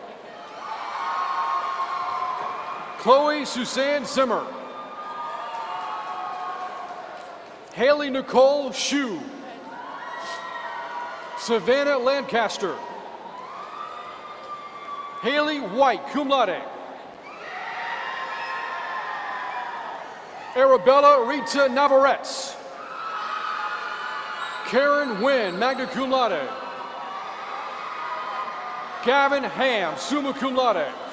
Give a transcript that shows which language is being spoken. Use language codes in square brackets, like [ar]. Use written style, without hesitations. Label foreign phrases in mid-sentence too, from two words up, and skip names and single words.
[en] Chloe Suzanne Zimmer. Haley Nicole Shue. Savannah Lancaster. Haley White, [la] cum laude. [en] Arabella Rita Navarrete. Karen Wynn, [la] magna cum laude. [en] Gavin Ham, [la] summa cum laude.